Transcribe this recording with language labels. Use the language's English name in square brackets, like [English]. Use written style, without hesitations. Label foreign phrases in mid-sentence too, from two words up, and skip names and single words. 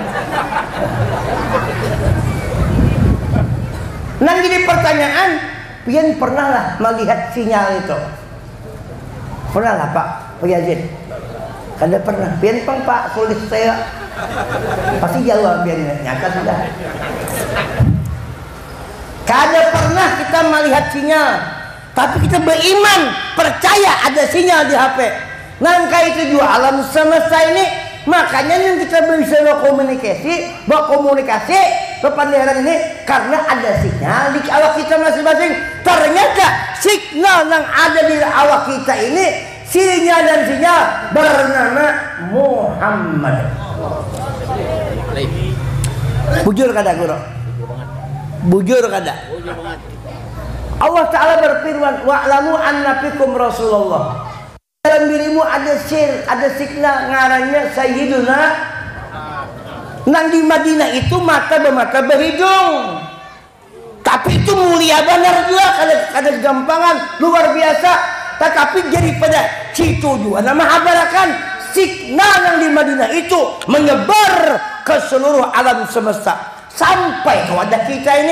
[Banjar] Nah jadi pertanyaan, pian pernah lah melihat sinyal itu? Pernah lah Pak Yazid? Kada pernah. Pian pang Pak Sulis saya pasti jawab pian nyata sudah. Kada pernah kita melihat sinyal, tapi kita beriman percaya ada sinyal di HP. Nangka itu juga alam semesta ini, makanya yang kita bisa berkomunikasi kepandaian ini karena ada sinyal di awak kita masing-masing. Ternyata signal yang ada di awak kita ini, sinyal dan sinyal bernama Muhammad. Bujur kada guru? Bujur kada? Allah Ta'ala berfirman, [Arabic] واعلموا أن فيكم رسول الله. [Banjar] Dalam dirimu ada ada signal ngarannya Sayyiduna. Nang di Madinah itu mata bermata berhidung, tapi itu mulia benar juga, kada gampangan luar biasa. Tetapi daripada situ juga nama habarakan signal yang di Madinah itu menyebar ke seluruh alam semesta sampai ke wadah kita ini.